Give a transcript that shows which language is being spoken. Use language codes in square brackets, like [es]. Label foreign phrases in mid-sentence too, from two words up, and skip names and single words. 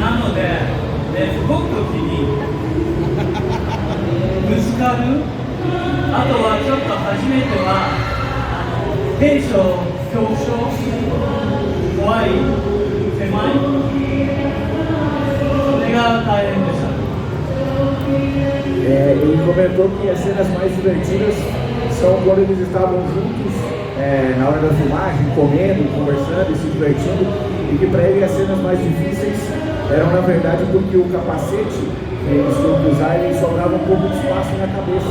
[ja] なので、動くときにぶつかる。あとはちょっと初めては兵所、恐怖症、怖い、狭い、それが大変でした。 [pt] Ele comentou que as cenas mais divertidas são quando eles estavam juntos na hora da filmagem, comendo, conversando e se divertindo, e que para ele as cenas mais difíceis eram na verdade porque o capacete eles tinham que usar e sobrava um pouco de espaço na cabeça.